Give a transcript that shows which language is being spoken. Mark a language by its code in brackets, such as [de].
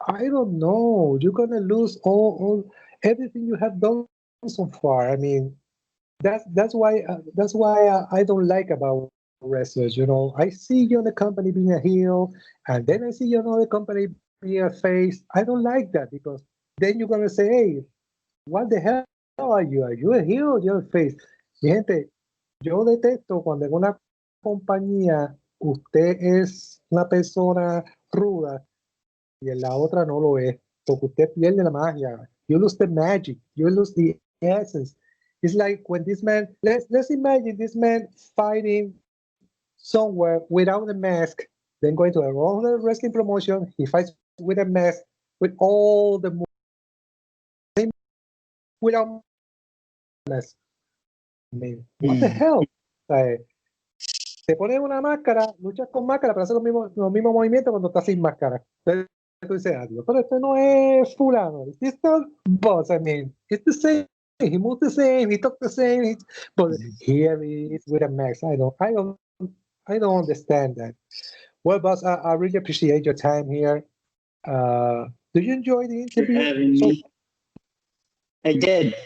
[en] I don't know. You're gonna lose all everything you have done so far. I mean, that's why I don't like about wrestlers. I see you in the company being a heel, and then I see you in another company being a face. I don't like that, because then you're gonna say, hey, what the hell are you? Are you a heel or you're a face? [es] Mi gente, yo detesto cuando en una compañía usted es una persona ruda y en la otra no lo es, porque usted pierde la magia. [en] You lose the magic. You lose the essence. It's like when this man, let's imagine this man fighting somewhere without a mask, then going to another wrestling promotion, he fights with a mask, with all the moves, without mask. I mean, what the hell? [es] te pones una máscara, luchas con máscara, pero haces los mismos movimientos cuando estás sin máscara. Entonces tú dices, adiós, pero esto no es fulano. [en] It's not boss, I mean, it's the same. He moves the same, he talks the same, but here he is with a mask. I don't understand that. Well, boss, I really appreciate your time here. Do you enjoy the For interview? having me. I did.